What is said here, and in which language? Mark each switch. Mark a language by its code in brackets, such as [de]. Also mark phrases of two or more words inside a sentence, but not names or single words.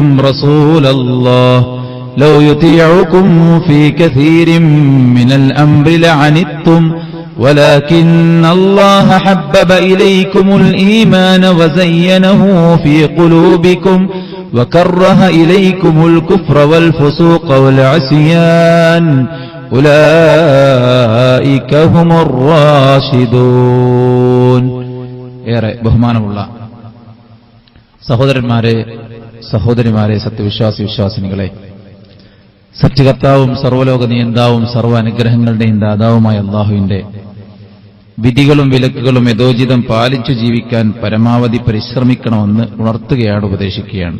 [ar] رسول الله لو يطيعكم في كثير من الأمر لعنتم ولكن الله حبب إليكم الإيمان وزينه في قلوبكم وكره إليكم الكفر والفسوق والعصيان أولئك هم الراشدون. [ml] ഏറെ ബഹുമാനമുള്ള സഹോദരന്മാരെ, സഹോദരിമാരെ, സത്യവിശ്വാസി വിശ്വാസിനികളെ, സത്യകർത്താവും സർവ്വലോക നിയന്താവും സർവ്വ അനുഗ്രഹങ്ങളുടെയും ദാതാവുമായ അല്ലാഹുവിന്റെ വിധികളും വിലക്കുകളും യഥോചിതം പാലിച്ചു ജീവിക്കാൻ പരമാവധി പരിശ്രമിക്കണമെന്ന് ഉണർത്തുകയാണ്, ഉപദേശിക്കുകയാണ്.